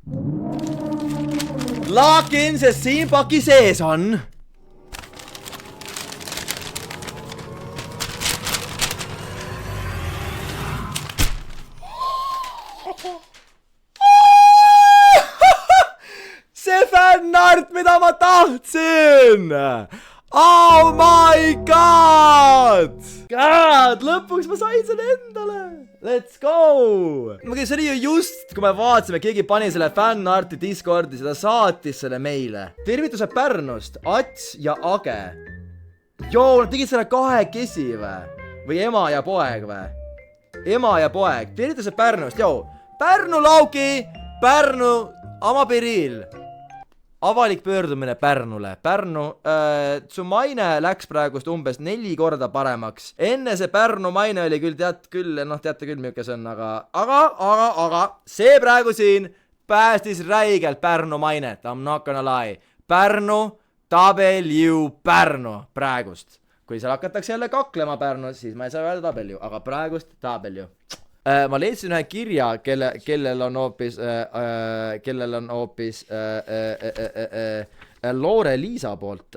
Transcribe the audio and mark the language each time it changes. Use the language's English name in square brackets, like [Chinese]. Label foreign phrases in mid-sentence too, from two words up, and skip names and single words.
[Estonian] Lakin, sest siin paki sees on see fännart, mida ma tahtsin! [English] Oh my god! [Estonian] Lõpuks ma sain selle endale! [English] Let's go! [Estonian] See oli ju just, kui me vaatasime, keegi pani selle fännarti Discordi, seda saatis selle meile. Tervitused Pärnust, Ats ja Age. Joo, nad tegid selle kahekesi või? Või ema ja poeg või? Ema ja poeg, tervitused Pärnust, joo. Pärnu Lauki, Pärnu Amapiril. Avalik pöördumine Pärnule. Pärnu, su maine läks praegust umbes 4 korda paremaks. Enne see Pärnu maine oli küll, teate küll, milline see on, aga see praegu siin päästis räigelt Pärnu mainet. [English] I'm not gonna lie. [Estonian] Pärnu, W, Pärnu praegust. Kui seal hakatakse jälle kaklema Pärnus, siis ma ei saa öelda W, aga praegust W. Ma leidsin ühe kirja, kellel on hoopis Loore-Liisa poolt.